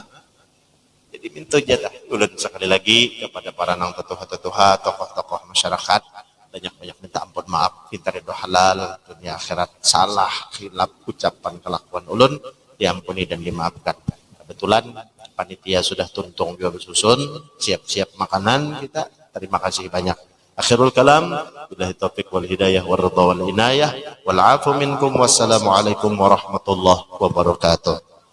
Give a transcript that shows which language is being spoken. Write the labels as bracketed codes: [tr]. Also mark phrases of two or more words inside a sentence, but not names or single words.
[bjn] Jadi minta jatah ulun sekali lagi kepada para nang tetuha-tetuha, tokoh-tokoh masyarakat, banyak-banyak minta ampun maaf, minta ridho halal, dunia akhirat, salah, khilaf, ucapan, kelakuan ulun diampuni dan dimaafkan. Kebetulan panitia sudah tuntung juga bersusun, siap-siap makanan kita. [id] Terima kasih banyak. [ar] آخر الكلام بالله التوفيق والهداية والرضا والعناية والعفو منكم والسلام عليكم ورحمة الله وبركاته.